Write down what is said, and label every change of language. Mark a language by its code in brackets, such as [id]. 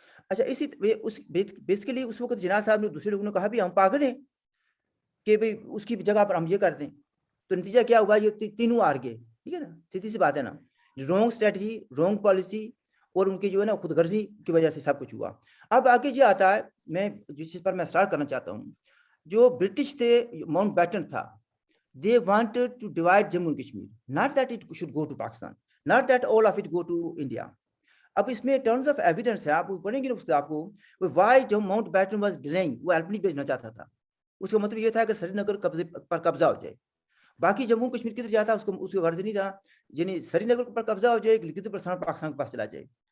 [hi] अच्छा, इसी उस बेसिकली उस वक्त जिना साहब ने, दूसरे लोगों ने कहा भी हम पागल हैं कि भाई उसकी जगह पर हम ये कर दें, तो नतीजा क्या हुआ? ये तीनों हार गए, ठीक है ना, सीधी सी बात है ना। रॉन्ग स्ट्रेटजी, रॉन्ग पॉलिसी और उनकी जो है ना खुदगर्जी की वजह से सब कुछ हुआ। अब आगे ये आता है, मैं जिस चीज पर मैं स्टार्ट करना चाहता हूँ, जो ब्रिटिश थे, माउंट बैटन था, [en] they wanted to divide Jammu and Kashmir, not that it should go to Pakistan, not that all of it go to India. [hi] अब इसमें [en] terms of evidence [hi] है, आप पढ़ेंगे ना उसको, आपको व्हाई जो माउंट बैटन [en] was delaying, [hi] वो हेल्प नहीं भेजना चाहता था। उसका मतलब ये था कि श्रीनगर कब्जा हो जाए, बाकी जम्मू कश्मीर किधर जाता, उसको गर्ज नहीं था, यानी श्रीनगर पर कब्जा हो जाए, गिलगित बल्तिस्तान पाकिस्तान के पास चला जाए।